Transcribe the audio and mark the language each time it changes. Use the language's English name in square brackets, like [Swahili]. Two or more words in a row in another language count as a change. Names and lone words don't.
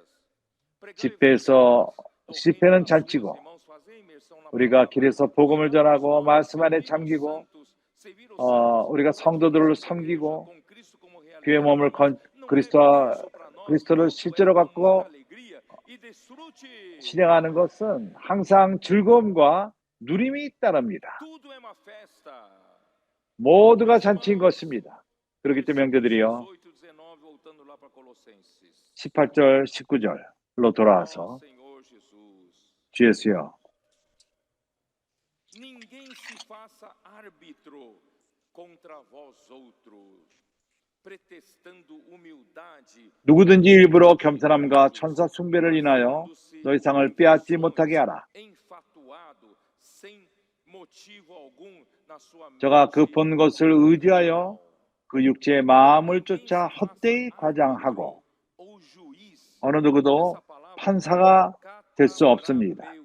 [Korean] 집회는 잔치고 우리가 길에서 복음을 전하고 말씀 안에 잠기고 우리가 성도들을 섬기고 교회 몸을 그리스도를 실제로 갖고 실행하는 것은 항상 즐거움과 누림이 따릅니다. 모두가 잔치인 것입니다. 그렇기 때문에 형제들이요, 18절, 19절로 돌아와서 주 예수여, [Portuguese] Ninguém se faça árbitro contra vós outros, pretextando humildade. [Korean] 누구든지 일부러 겸손함과 천사 숭배를 인하여 너희 상을 빼앗지 못하게 하라. 저가 그 본 것을 의지하여 그 육체의 마음을 쫓아 헛되이 과장하고 어느 누구도 판사가 될 수 없습니다.